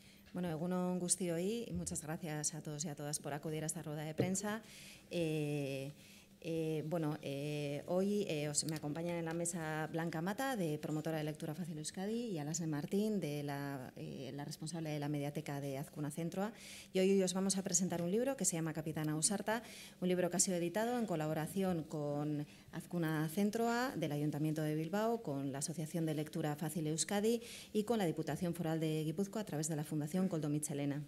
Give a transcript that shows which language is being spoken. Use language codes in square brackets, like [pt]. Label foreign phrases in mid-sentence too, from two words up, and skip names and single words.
[eu] Bueno, egun on guztioi, [es] y muchas gracias a todos y a todas por acudir a esta rueda de prensa. Hoy me acompañan en la mesa Blanca Mata, de Promotora de Lectura Fácil Euskadi, y Alasne Martín, de la responsable de la Mediateca de Azkuna Zentroa. Y hoy os vamos a presentar un libro que se llama Capitana Ausarta, un libro que ha sido editado en colaboración con Azkuna Zentroa, del Ayuntamiento de Bilbao, con la Asociación de Lectura Fácil Euskadi y con la Diputación Foral de Guipúzcoa a través de la Fundación Koldo Mitxelena.